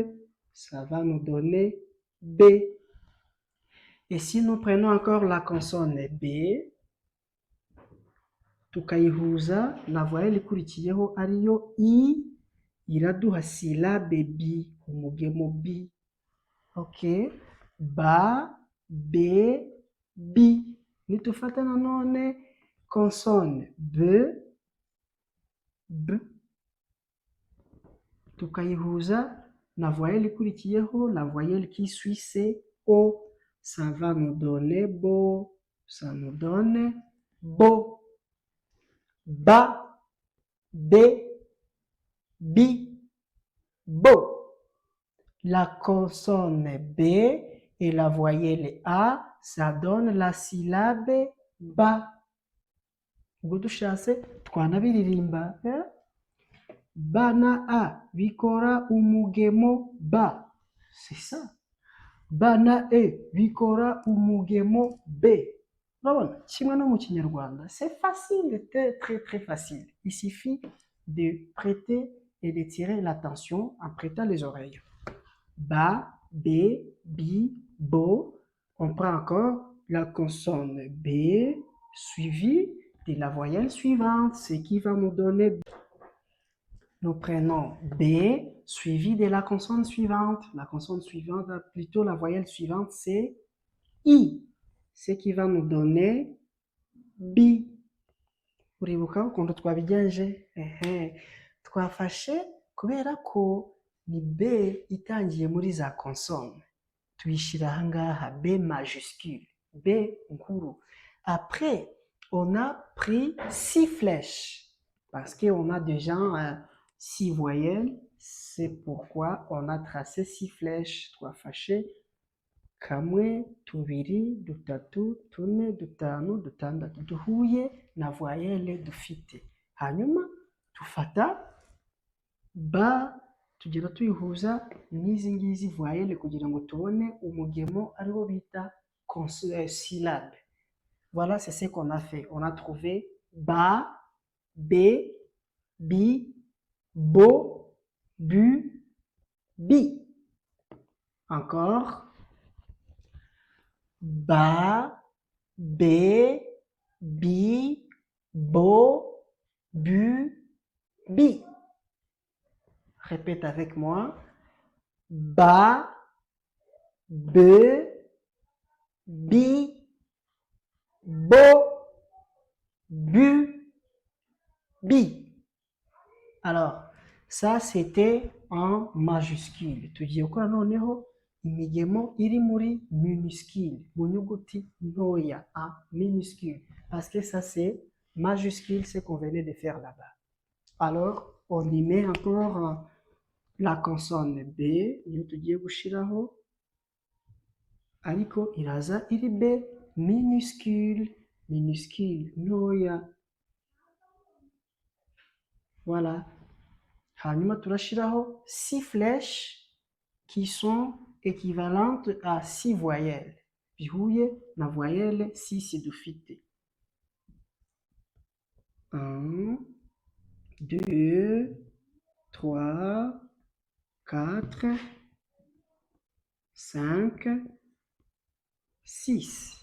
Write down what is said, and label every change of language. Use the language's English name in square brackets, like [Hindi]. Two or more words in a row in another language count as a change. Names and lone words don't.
[French] Ça va nous donner B. Et si nous prenons encore la consonne B, [Kinyarwanda] tukayihuza na voyelle ikurikiyeho ariyo I, iraduha syllabe B, umugemo B. [French] Ok, ba, B, B. [Kinyarwanda] Nitufata nanone consonne B, B, tukayihuza na voyelle ikurikiyeho, [French] la voyelle qui suit c'est O. Ça va nous donner bo, ça nous donne bo. Ba, B, Bi, Bo. La consonne B et la voyelle A, ça donne la syllabe Ba. [Kinyarwanda] Ubwo dushatse twanabiririmba. Ba na A bikora umugemo Ba. [French] C'est ça. [Kinyarwanda] Ba na E bikora umugemo B. Urabona kimwe no mu kinyarwanda, [French] c'est facile, très facile. Il suffit de prêter et de tirer l'attention en prêtant les oreilles. Ba, B, Bi, Bo. On prend encore la consonne B suivie de la voyelle suivante, ce qui va nous donner. Nous prenons B suivi de la consonne suivante. La consonne suivante, plutôt la voyelle suivante, c'est I. Ce qui va nous donner B. [Kinyarwanda] Uribuka ukuntu twabigenje? Twafashe kubera ko ni B itangiye muri za consonne. Tuyishyira aha ngaha B majuscule, B nkuru. [French] Après, on a pris 6 flèches parce qu'on a déjà 6 voyelles. C'est pourquoi on a tracé 6 flèches. [Kinyarwanda] Twafashe kamwe, tubiri, dutatu, tune, dutanu, dutandatu duhuye na voyelle dufite. Hanyuma tufata ba tugera tuyihuza n'izi ngizi voyelle kugira ngo tubone umugemo ariwo bita syllabe. [French] Voilà, c'est ce qu'on a fait. On a trouvé ba, B, Bi, Bo, Bu, Bi. Encore. Ba, B, Bi, Bo, Bu, Bi. Répète avec moi. Ba, B, Bi, Bo, Bu, Bi. Alors, ça c'était en majuscule. [Kinyarwanda] Tugiye gukora noneho imigemo iri muri minuscule, mu nyuguti ntoya, [French] en minuscule. Parce que ça c'est majuscule, ce qu'on venait de faire là-bas. Alors, on y met encore la consonne B, [Kinyarwanda] iyo tugiye gushiraho, ariko iraza iri B minuscule. [French] minuscule, ntoya. Voilà. [Kinyarwanda] Hanyuma turashiraho [French] 6 flèches qui sont équivalentes à 6 voyelles. [Kinyarwanda] Bihuye na voyelle 6 dufite. 1, 2, 3, 4, 5, 6.